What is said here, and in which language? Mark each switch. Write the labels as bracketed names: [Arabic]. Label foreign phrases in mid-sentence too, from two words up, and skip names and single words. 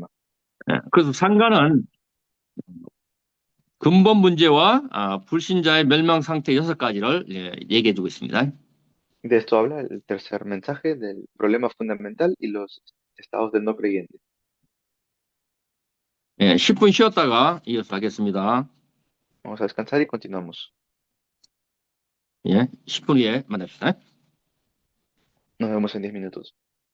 [Korean] 예, 그래서 상관은 근본 문제와 불신자의 멸망 상태 6가지를 얘기해 주고 있습니다. [Spanish] De esto habla el tercer mensaje del problema fundamental y los estados del no creyente. [Korean] 예, 10분 쉬었다가 이어서 하겠습니다. [Spanish] Vamos a descansar y continuamos. [Korean] 예, 10분 후에 만납시다. [Spanish] Nos vemos en 10 minutos.